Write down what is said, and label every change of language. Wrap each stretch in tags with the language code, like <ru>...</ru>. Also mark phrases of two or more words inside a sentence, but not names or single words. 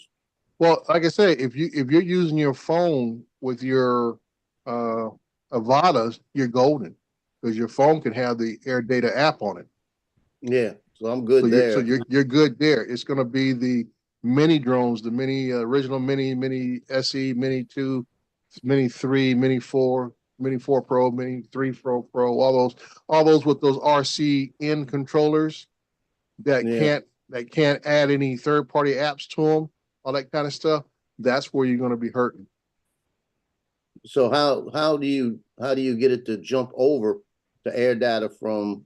<en>Well, like I say, if you're using your phone with your Avatas, you're golden because your phone can have the AirData app on it. Yeah, so I'm good there. So you're good there. It's going to be the mini drones, the mini original mini SE, mini 2, mini 3, mini 4, mini 4 Pro, mini 3 Pro, all those with those RCN controllers that can't add any third party apps to them, all that kind of stuff. That's where you're going to be hurting. So how do you get it to jump over to AirData from?</en>